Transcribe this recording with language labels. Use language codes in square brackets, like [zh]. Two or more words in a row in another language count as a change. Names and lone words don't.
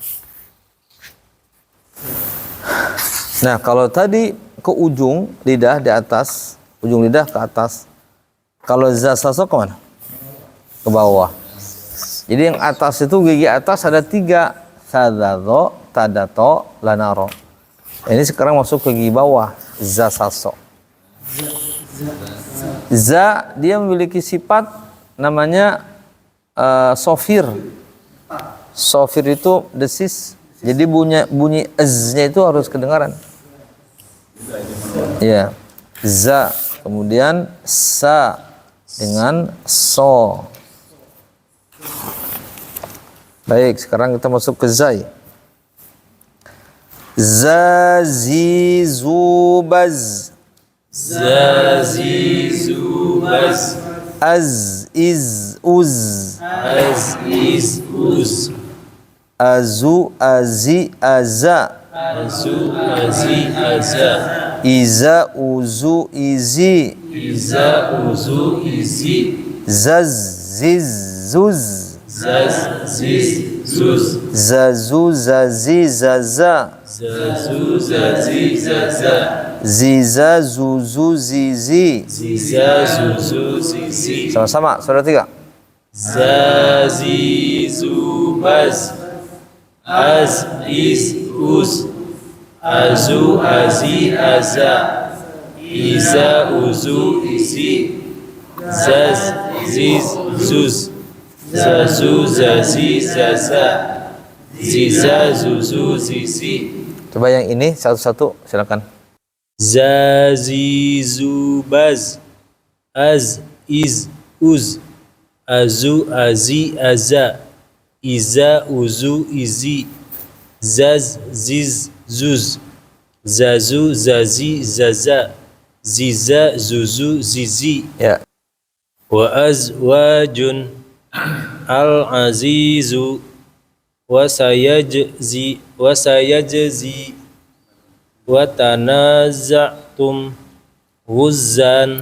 [id] Nah, kalau tadi ke ujung lidah di atas, ujung lidah ke atas. Kalau zasaso ke mana? Ke bawah. Jadi yang atas itu gigi atas ada 3. Sadato, tadato, lanaro. Ini sekarang masuk ke gigi bawah. Zasaso. Za dia memiliki sifat namanya sofir. Sofir itu desis. Jadi bunyi z-nya itu harus kedengaran. Ya. Za, kemudian sa dengan so. Baik, sekarang kita masuk ke zai. Zazizubaz. Zazizubaz. Az iz uz. Az is uz. Azu azi aza. Azu azi aza. Iza uzu izi. Iza uzu izi. Zaz ziz zuz. Zaz ziz zuz. Zazu zazi zaza. Zazu zazi zaza. Ziza zuzu zizi. Ziza zuzu zizi. Sama-sama, saudara 3. Zazizubaz. Az is uz. Azu azi aza. Iza uzu izi. Zaz ziz zuz. Zazu zazi zaza. Ziza zuzu zizi. Coba yang ini satu-satu, silakan. Zazizubaz. Az iz uz. Azu azi aza. Iza uzu izi. Zaz ziz zuz. Zazu zazi zaza. Ziza zuzu zizi. Ya. [ar] وأزواج العزيز وسيجزي وتنازعتم غزا.